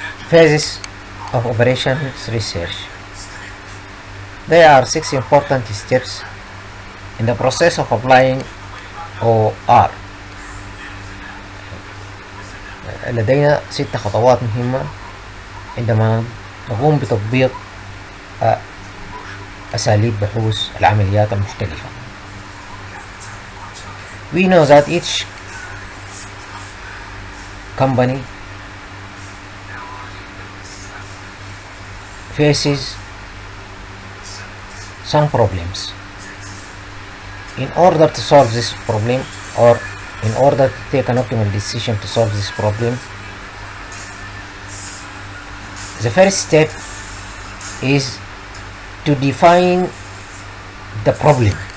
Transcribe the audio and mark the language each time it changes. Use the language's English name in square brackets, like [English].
[English] Phases of operations research. There are 6 important steps in the process of applying OR. [Arabic] لدينا 6 خطوات مهمة عندما نقوم بتطبيق أساليب بحوث العمليات المختلفة. [English] We know that each company faces some problems. In order to solve this problem, or in order to take an optimal decision to solve this problem, the first step is to define the problem.